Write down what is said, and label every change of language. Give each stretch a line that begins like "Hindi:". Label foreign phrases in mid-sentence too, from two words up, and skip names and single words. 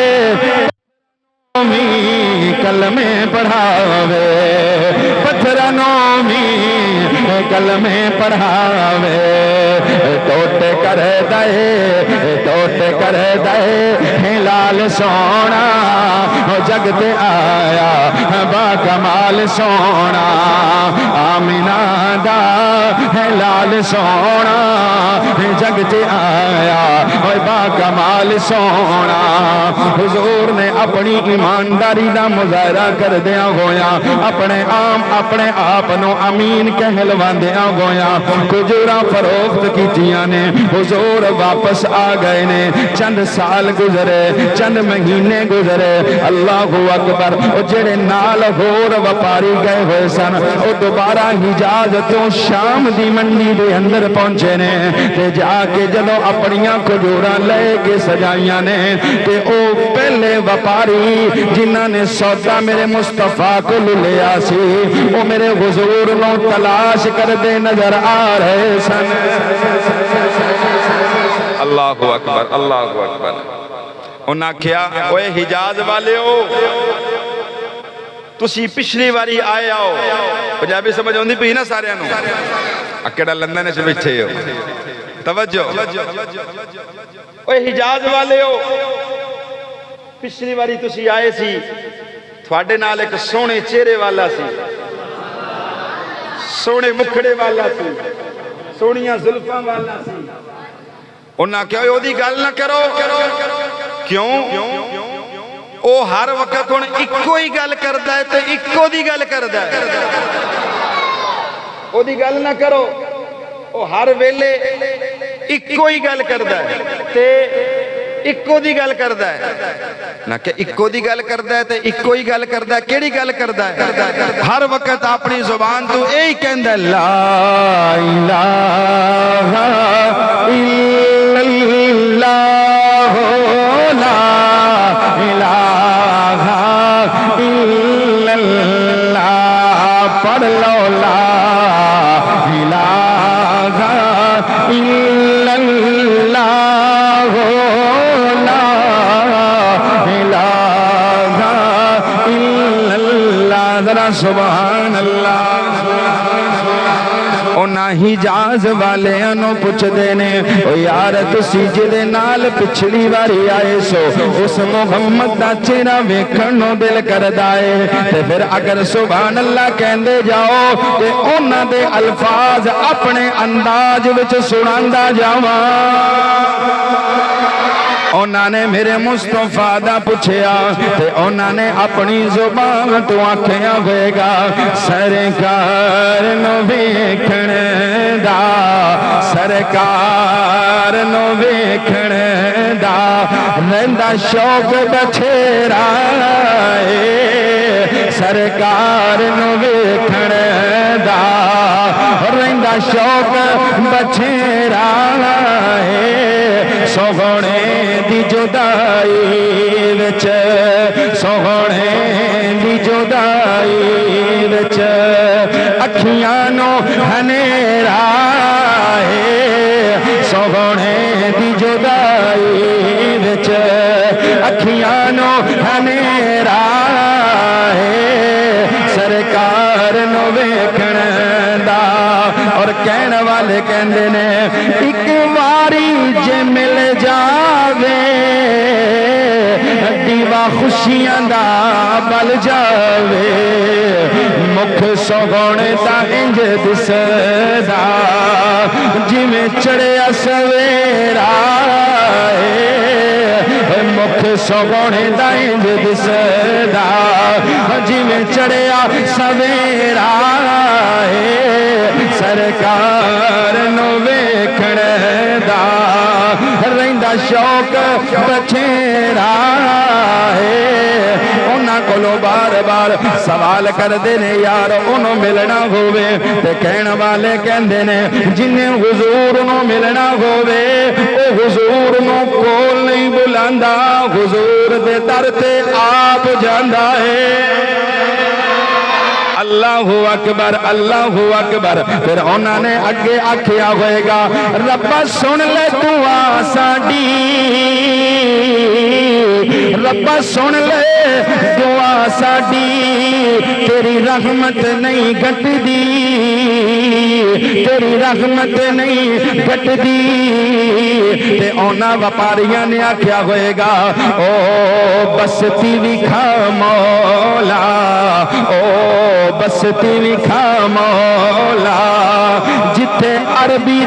Punjabi: می کلمے پڑھاوے، پتھرانوں می کلمے پڑھاوے، ٹوٹے کر دے ٹوٹے کر دے لال سونا جگ تے آیا با کمال سونا، آمنہ دا ہے لال سونا جگ تے آیا با کمال سونا۔ حضور نے اپنی ایمانداری دا مظاہرہ کر دیا ہویا، اپنے آپ نو امین کہلواندیا ہویا، کھجوراں فروخت کیتیاں نے، حضور واپس آ گئے نے، چند سال گزرے چند مہینے گزرے،
Arabic: اللہ اکبر،
Punjabi: جڑے نال ہور وپاری گئے ہوئے سن او دوبارہ حجاز تو شام دی منڈی دے اندر پہنچے نے، تے جا کے جدوں اپنیاں کھجوراں لے کے سجائیاں نے تے او پہلے وپاری جنہاں نے سودا میرے مصطفیٰ کو لیا سی وہ میرے حضور نو تلاش کر دے نظر آ رہے سن
Arabic: اللہ اکبر اللہ اکبر
Punjabi: انہاں کیا اوے حجاز والے ہو تسی پچھلی واری آئے آؤ پنجابی سمجھ ہوندی پئی نا سارے نو اکڑا لندن وچ بیٹھے ہو توجہ اوے حجاز والے ہو پچھلی واری تسی آئے سی تھوڑے نال ایک سونے چہرے والا سی سونے مکھڑے والا سی سونیاں زلفاں والا سی انہاں کیا او دی گل نہ کرو کیوں او ہر وقت ہن اکو ہی گل کردا ہے تے اکو دی گل کردا ہے او دی گل نہ کرو او ہر ویلے اکو ہی گل کردا ہے تے اکو دی گل کردا ہے نہ کہ اکو دی گل کردا ہے تے اکو ہی گل کردا ہے کیڑی گل کردا ہے ہر وقت اپنی زبان تو یہی کہندا ہے لا
Arabic: الہ الا اللہ لا الہ الا اللہ
Punjabi: پڑھ لو
Arabic: لا الہ الا اللہ لا الہ الا اللہ ذرا سبحان اللہ
Punjabi: حجاز والے انو پوچھ دینے او یار تسی جدے نال پچھلی واری آئے سو اس محمد دا چہرہ ویکھنوں دل کر دائے تے پھر اگر
Arabic: سبحان اللہ
Punjabi: کہندے جاؤ تے انہاں دے الفاظ اپنے انداز وچ سناندا جاواں انہاں نے میرے مصطفیٰ دا پوچھیا تے انہاں نے اپنی زبان تو آکھیا ہوئے گا سرکار نو ویکھن دا سرکار نو ویکھن دا رہندا شوق بچھیرا اے سرکار نو ویکھن دا رہندا شوق بچھیرا اے سوہنے دی جدائی وچ سوہنے دی جدائی وچ اکھیاں نو ہنیرا اے سوہنے دی جدائی وچ اکھیاں نو ہنیرا اے سرکار نو ویکھن دا اور کہن والے کہندے نے ایک واری جے مل جاوے دیوا خوشیاں دا بل جاوے مکھ سوہنے دا انج دسدا جویں چڑھیا سویرا مکھ سوہنے دا انج دسدا جویں چڑھیا سویرا سرکار نو ویکھن دا رہندا شوق بچھیرا ہے انہاں کولوں بار بار سوال کردے نے یار انہوں ملنا ہووے تے کہن والے کہندے نے جنہیں حضور نو ملنا ہووے او حضور نو کول نہیں بلاندا حضور دے در تے آپ جاندا ہے
Arabic: اللہ اکبر
Punjabi: پھر انہوں نے اگے آکھیا ہوئے گا ربا سن لے دعا ساڈی ربا سن لے دعا ساڈی تیری رحمت نہیں گھٹ دی تیری رحمت نہیں گھٹ دی تے اونا وپاریاں نے آکھیا ہوئے گا او بستی وکھا مولا او بستی وکھا مولا جتھے عربی